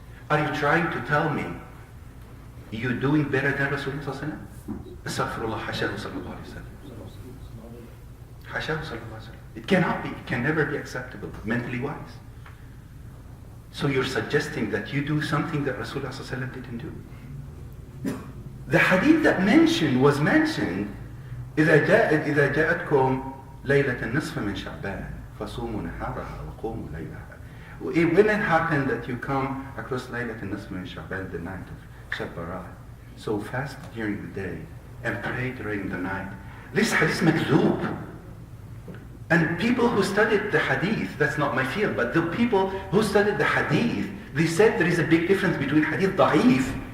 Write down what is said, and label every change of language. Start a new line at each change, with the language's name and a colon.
English: Are you trying to tell me you're doing better than Rasulullah sallallahu alaihi wasallam? Astaghfirullah, hashahu sallallahu alaihi wasallam. Hashahu sallallahu alaihi wasallam. It cannot be, it can never be acceptable, mentally wise. So you're suggesting that you do something that Rasulullah sallallahu alaihi wasallam didn't do. The hadith that was mentioned,
Arabic: إذا جاءتكم ليلة النصف من شعبان فصوموا نهارها وقوموا ليلها.
English: When it happened that you come across
Arabic: ليلة النصف من شعبان,
English: the night of Shab Barat, so fast during the day and pray during the night. This hadith makzoob. And people who studied the hadith, that's not my field, but the people who studied the hadith, they said there is a big difference between hadith da'if